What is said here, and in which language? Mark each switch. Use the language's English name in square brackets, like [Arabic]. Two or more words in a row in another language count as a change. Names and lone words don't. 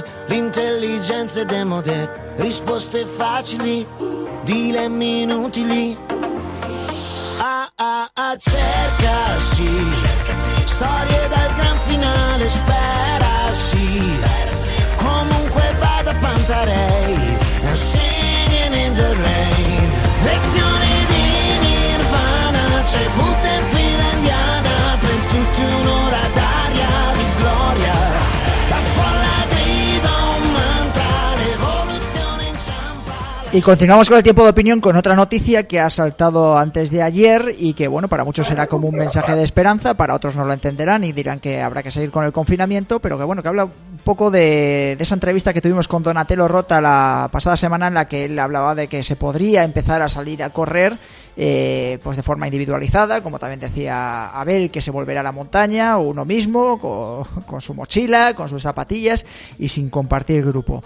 [Italian] L'intelligenza è demode, risposte facili, dilemmi inutili. Cerca sì, storie dal gran finale, spera sì, comunque vada Pantarei, [English] singing in the rain, [Italian] lezioni di Nirvana, c'è Buddha in fila indiana, per tutti un'ora d'aria di gloria, la folla grida un mantra, rivoluzione inciampa. [Spanish] Y continuamos con el tiempo de opinión con otra noticia que ha saltado antes de ayer y que, bueno, para muchos será como un mensaje de esperanza, para otros no lo entenderán y dirán que habrá que seguir con el confinamiento, pero que, bueno, que habla un poco de esa entrevista que tuvimos con Donatello Rota la pasada semana, en la que él hablaba de que se podría empezar a salir a correr pues de forma individualizada, como también decía Abel, que se volverá a la montaña uno mismo, con su mochila, con sus zapatillas y sin compartir grupo.